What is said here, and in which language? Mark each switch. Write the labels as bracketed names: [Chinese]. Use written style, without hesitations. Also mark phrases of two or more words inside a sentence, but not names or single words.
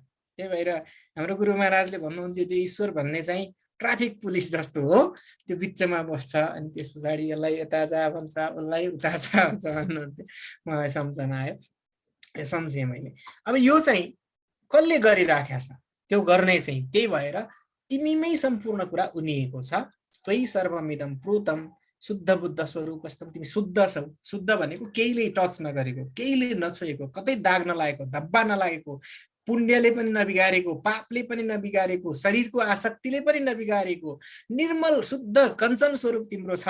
[Nepali] त्यही भएर हाम्रो गुरु महाराजले भन्नुहुन्थ्यो त्यो ईश्वर भन्ने चाहिँ [English] traffic police [Nepali] जस्तो हो, त्यो बिचमा बस्छ अनि त्यस पछाडि यसलाई यता जा भन्छ, उसलाई उता जा भन्छ भन्नुहुन्थ्यो। मलाई सम्झना आयो, सम्झेँ मैले। अब यो चाहिँ कसले गरिराखेको छ? त्यो गर्ने चाहिँ त्यही भएर तिमीमै सम्पूर्ण कुरा उनिएको छ। [Sanskrit] त्वयि सर्वमिदं प्रोतम शुद्ध बुद्ध स्वरूपस्तम, [Nepali] तिमी शुद्ध छौ। शुद्ध भनेको केहीले टच नगरेको, केहीले नछोएको, कतै दाग नलागेको, धब्बा नलागेको, पुण्यले पनि नबिगारेको, पापले पनि नबिगारेको, शरीरको आसक्तिले पनि नबिगारेको, निर्मल शुद्ध कञ्चन स्वरूप तिम्रो छ।